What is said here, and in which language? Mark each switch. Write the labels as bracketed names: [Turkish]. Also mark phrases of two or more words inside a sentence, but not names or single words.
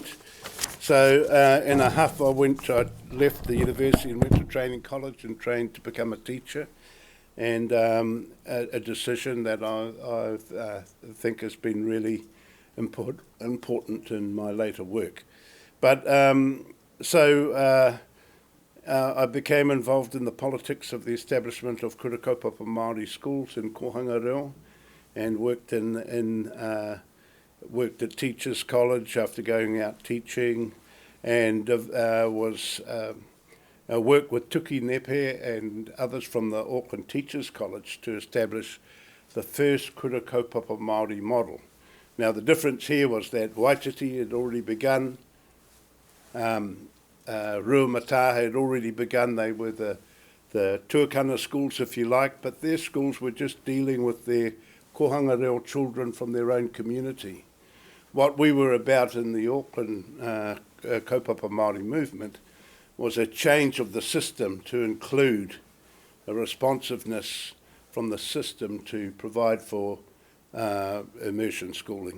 [English] So in a huff I left the university and went to training college and trained to become a teacher, and a decision that I think has been really important in my later work. But I became involved in the politics of the establishment of [Māori] kura kaupapa Māori [English] schools in Hingangaroa, and worked at Teachers College after going out teaching, and worked with Tuki Nepe and others from the Auckland Teachers College to establish the first [Māori] kura kaupapa Māori [English] model. Now the difference here was that Waititi had already begun, Ruamataha had already begun. They were the tuakana schools, if you like, but their schools were just dealing with their [Māori] kohanga reo [English] children from their own community. What we were about in the Auckland [Māori] kaupapa Māori [English] movement was a change of the system to include a responsiveness from the system to provide for immersion schooling.